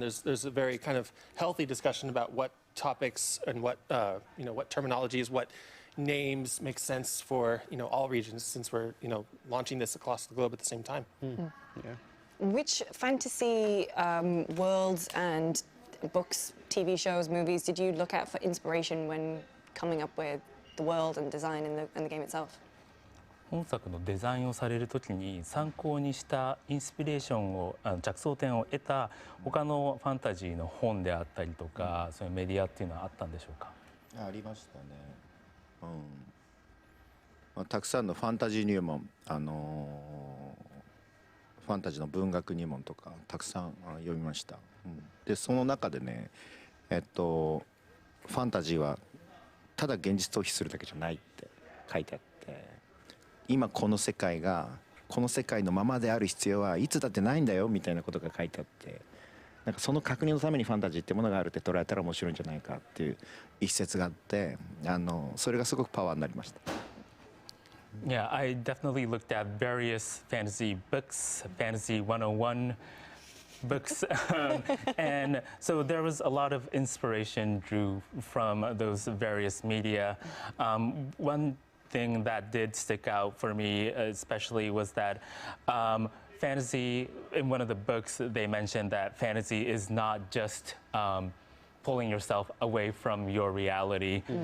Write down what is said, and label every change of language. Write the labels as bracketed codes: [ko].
[en] There's a very kind of healthy discussion about what topics and what you know, what terminologies, what names make sense for, you know, all regions, since we're, you know, launching this across the globe at the same time. Yeah. Which fantasy worlds and books, TV shows, movies did you look at for inspiration when coming up with the world and design in the game itself? [ja] 本作のデザインをされるときに参考にしたインスピレーションを着想点を得た他のファンタジーの本であったりとか、そういうメディアっていうのはあったんでしょうか？ありましたね。まあ、たくさんのファンタジー入門、ファンタジーの文学入門とかたくさん読みました。でその中でね、ファンタジーはただ現実逃避するだけじゃないって書いてあって、今この世界のままである必要はいつだってないんだよみたいなことが書いてあって、なんかその確認のためにファンタジーってものがあるって捉えたら面白いんじゃないかっていう一節があって、それがすごくパワーになりました。 [en] Yeah, I definitely looked at various fantasy books, Fantasy 101 books, and so there was a lot of inspiration drew from those various media. One thing that did stick out for me especially was that fantasy, in one of the books they mentioned that fantasy is not just pulling yourself away from your reality.